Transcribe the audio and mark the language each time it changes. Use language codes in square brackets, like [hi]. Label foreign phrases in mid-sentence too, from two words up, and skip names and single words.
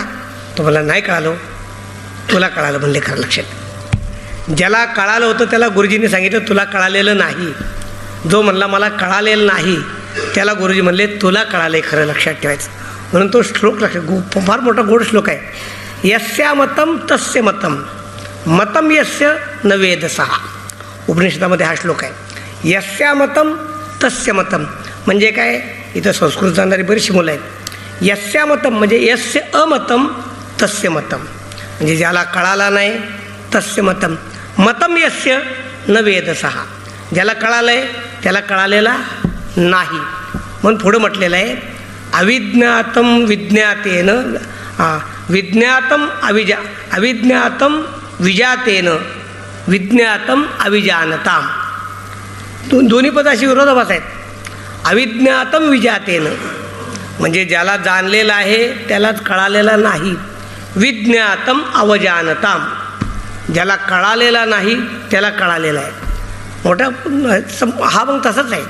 [mr] तो मला नाही कळालं. तुला कळालं म्हणले खरं लक्षात. ज्याला कळालं होतं त्याला गुरुजींनी सांगितलं तुला कळालेलं नाही. जो म्हणला मला कळालेलं नाही त्याला गुरुजी म्हणले तुला कळालं खरं लक्षात ठेवायचं. म्हणून तो श्लोक लक्षात, फार मोठा गोड श्लोक आहे. [sa] यस्या मतम तस्य मतम मतम यस्य न वेदसः. [mr] उपनिषदामध्ये हा श्लोक आहे. [sa] यस्या मतम तस्य मतम [mr] म्हणजे काय, इथं संस्कृत जाणणारी बरीचशी मुलं आहेत. [sa] यस्या मतम म्हणजे यस्य अमतम तस्य मतम, [mr] म्हणजे ज्याला कळाला नाही [sa] तस्य मतम. मतम यस्य न वेदसः, [mr] ज्याला कळालं आहे त्याला कळालेला नाही. म्हणून पुढं म्हटलेलं आहे [sa] अविज्ञातम विज्ञातेन विज्ञातम अविज्ञातम विजातेन विज्ञातम अविजानताम. [mr] दोन्ही पद अशी विरोधाभास आहेत. [sa] अविज्ञातम विजातेन [mr] म्हणजे ज्याला जाणलेलं आहे त्यालाच कळालेला नाही. [sa] विज्ञातम अवजानताम, [mr] ज्याला कळालेला नाही त्याला कळालेला आहे. मोठा हा मग तसंच आहे.